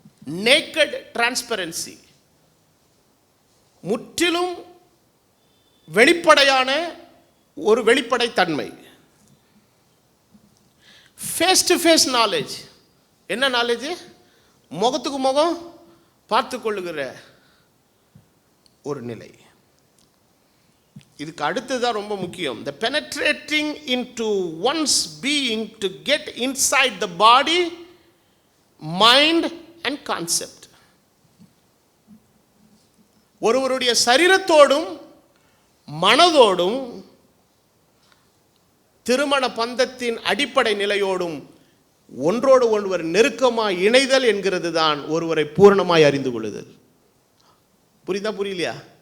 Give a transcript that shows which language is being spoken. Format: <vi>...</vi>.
<en>naked transparency,</en> <ta>முற்றிலும் வெளிப்படையான ஒரு வெளிப்படைத்தன்மை.</ta> <en>Face to face knowledge.</en> <ta>என்ன நாலேஜ்? முகத்துக்கு முகம் பார்த்து கொள்ளுகிற ஒரு நிலை. இதுக்கு அடுத்ததான் ரொம்ப முக்கியம்.</ta> <en>the penetrating into one's being to get inside the body, mind and concept.</en> <ta>ஒருவருடைய சரீரத்தோடும் மனதோடும் திருமண பந்தத்தின் அடிப்படை நிலையோடும் ஒன்றோடு ஒருவர் நெருக்கமாய் இணைதல் என்கிறது தான் ஒருவரை பூரணமாய் அறிந்து கொள்ளுதல். புரியலையா?</ta>